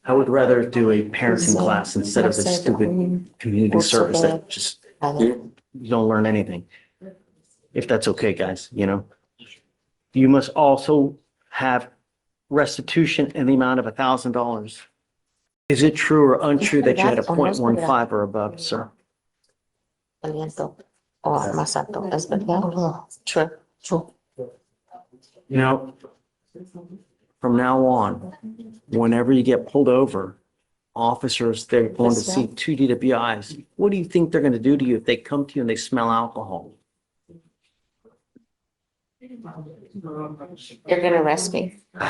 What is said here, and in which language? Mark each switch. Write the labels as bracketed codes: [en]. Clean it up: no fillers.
[en] I would rather do a parenting class instead of this stupid community service that just, you don't learn anything. If that's okay, guys, you know. You must also have restitution in the amount of $1,000. Is it true or untrue that you had a 0.15 or above, sir? [es] Aliento o más alto. ¿Es verdad? [en] True. True. You know, From now on, whenever you get pulled over, officers, they're going to see two DWIs. What do you think they're going to do to you if they come to you and they smell alcohol? You're gonna arrest me.